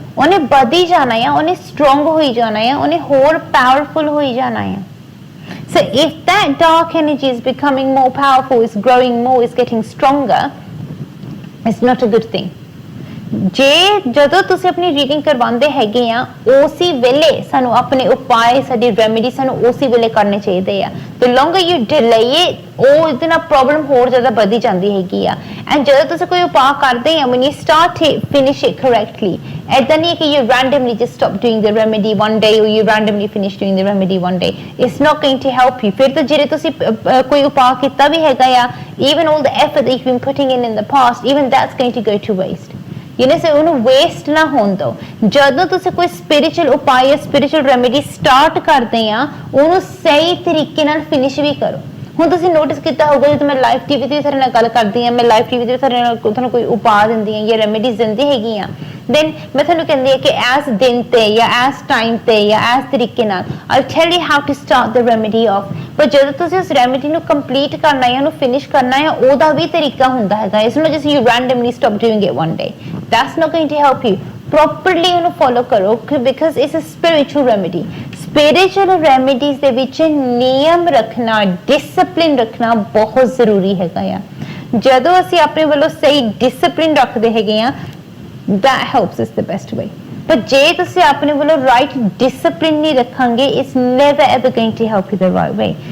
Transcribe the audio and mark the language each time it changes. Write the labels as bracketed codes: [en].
[pa] ਉਹਨੇ ਵਧੀ ਜਾਣਾ ਆ, ਉਹਨੇ ਸਟਰੋਂਗ ਹੋਈ ਜਾਣਾ ਆ, ਉਹਨੇ ਹੋਰ ਪਾਵਰਫੁਲ ਹੋਈ ਜਾਣਾ ਆ। [en] So if that dark energy is becoming more powerful, is growing more, is getting stronger, it's not a good thing। [pa] ਜੇ ਜਦੋਂ ਤੁਸੀਂ ਆਪਣੀ ਰੀਡਿੰਗ ਕਰਵਾਉਂਦੇ ਹੈਗੇ ਆ, ਉਸੇ ਵੇਲੇ ਸਾਨੂੰ ਆਪਣੇ ਉਪਾਅ, ਸਾਡੀ ਰੈਮੇਡੀ ਸਾਨੂੰ ਉਸੇ ਵੇਲੇ ਕਰਨੇ ਚਾਹੀਦੇ ਆ। [en] the longer you delay it, [pa] ਉਹ ਇਹਦੇ ਨਾਲ ਪ੍ਰੋਬਲਮ ਹੋਰ ਜ਼ਿਆਦਾ ਵਧੀ ਜਾਂਦੀ ਹੈਗੀ ਆ। ਐਂਡ ਜਦੋਂ ਤੁਸੀਂ ਕੋਈ ਉਪਾਅ ਕਰਦੇ ਆ, [en] when you start it, finish it correctly। [pa] ਏਦਾਂ ਨਹੀਂ ਕਿ [en] you randomly just stop doing the remedy one day or you randomly finish doing the remedy one day, it's not going to help you। [pa] ਫਿਰ ਤਾਂ ਜਿਹੜੇ ਤੁਸੀਂ ਕੋਈ ਉਪਾਅ ਕੀਤਾ ਵੀ ਹੈਗਾ ਆ, [en] even all the effort that you've been putting in the past, even that's going to go to waste। [pa] ਯਾਨੀ ਸੇ ਉਹਨੂੰ ਵੇਸਟ ਨਾ ਹੋਣ ਦਿਓ। ਜਦੋਂ ਤੁਸੀਂ ਕੋਈ ਸਪਿਰਿਚੁਅਲ ਉਪਾਅ ਜਾਂ ਸਪਿਰਿਚੁਅਲ ਰੈਮੇਡੀ ਸਟਾਰਟ ਕਰਦੇ ਆ, ਉਹਨੂੰ ਸਹੀ ਤਰੀਕੇ ਨਾਲ ਫਿਨਿਸ਼ ਵੀ ਕਰੋ। ਹੁਣ ਤੁਸੀਂ ਨੋਟਿਸ ਕੀਤਾ ਹੋਊਗਾ, ਜਦੋਂ ਮੈਂ ਲਾਈਵ ਟੀਵੀ ਤੇ ਤੁਹਾਡੇ ਨਾਲ ਗੱਲ ਕਰਦੀ ਆ, ਮੈਂ ਲਾਈਵ ਟੀਵੀ ਤੇ ਤੁਹਾਨੂੰ ਕੋਈ ਉਪਾਅ ਦਿੰਦੀ ਆ ਜਾਂ ਰੈਮੇਡੀਜ਼ ਦਿੰਦੀ ਹੈਗੀ ਆ, then ਮੈਂ ਤੁਹਾਨੂੰ ਕਹਿੰਦੀ ਆ ਕਿ ਇਸ ਦਿਨ ਤੇ ਜਾਂ ਇਸ ਟਾਈਮ ਤੇ ਜਾਂ ਇਸ ਤਰੀਕੇ ਨਾਲ [en] I'll tell you how to start the remedy off। [pa] ਪਰ ਜਦੋਂ ਤੁਸੀਂ ਉਸ ਰੈਮੇਡੀ ਨੂੰ ਕੰਪਲੀਟ ਕਰਨਾ ਹੈ, ਉਹਨੂੰ ਫਿਨਿਸ਼ ਕਰਨਾ ਹੈ, ਉਹਦਾ ਵੀ ਤਰੀਕਾ ਹੁੰਦਾ ਹੈਗਾ। ਇਸ ਨੂੰ [en] just you randomly stop doing it one day, that's not going to help you। [pa] Properly ਉਹਨੂੰ ਫੋਲੋ ਕਰੋ, [en] because it's a spiritual remedy। [pa] spiritual remedies ਦੇ ਵਿੱਚ ਨਿਯਮ ਰੱਖਣਾ, ਡਿਸਪਲਿਨ ਰੱਖਣਾ ਬਹੁਤ ਜ਼ਰੂਰੀ ਹੈਗਾ ਆ। ਜਦੋਂ ਅਸੀਂ ਆਪਣੇ ਵੱਲੋਂ ਸਹੀ ਡਿਸਪਲਿਨ ਰੱਖਦੇ ਹੈਗੇ ਆ, [en] that helps us the best way। [pa] ਪਰ ਜੇ ਤੁਸੀਂ ਆਪਣੇ ਵੱਲੋਂ ਰਾਈਟ ਡਿਸਪਲਿਨ ਨਹੀਂ ਰੱਖਾਂਗੇ, [en] It's never ever going to help you the right way.